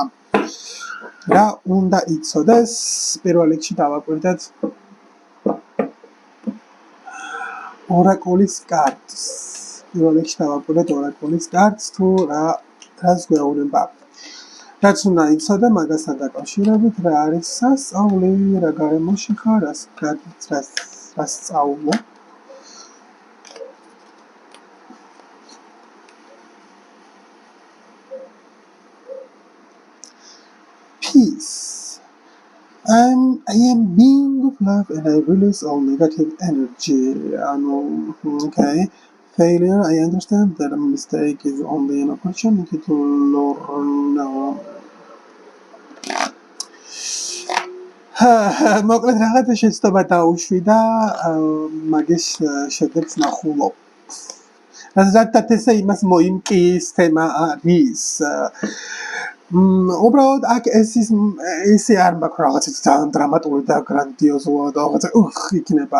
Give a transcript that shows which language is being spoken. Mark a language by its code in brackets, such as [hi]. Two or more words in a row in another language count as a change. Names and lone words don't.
[ka] რა უნდა იცოდეს, პირველ რიგში დავაკვირდეთ ორაკულის კარტს. პირველ რიგში დავაკვირდეთ ორაკულის კარტს, თუ რას გვეუბნება. რაც უნდა იცოდე მაგასთან დაკავშირებით, რა არის სასწავლი, რა გარემოში ხარ, რას სწავლო. [en] Peace. I am being of love and I release all negative energy. Okay. Failure, I understand that a mistake is only an opportunity to learn. [ka] მოკლედ რაღაცა შეცდომა დაუშვი და მაგის შედეგს ნახულობ. რადგან ესე იმას მოიმკის თემა არის. უბრალოდ აქ ესე არ მაქვს რაღაცა ძალიან დრამატული და გრანდიოზული და რაღაცა იქნება.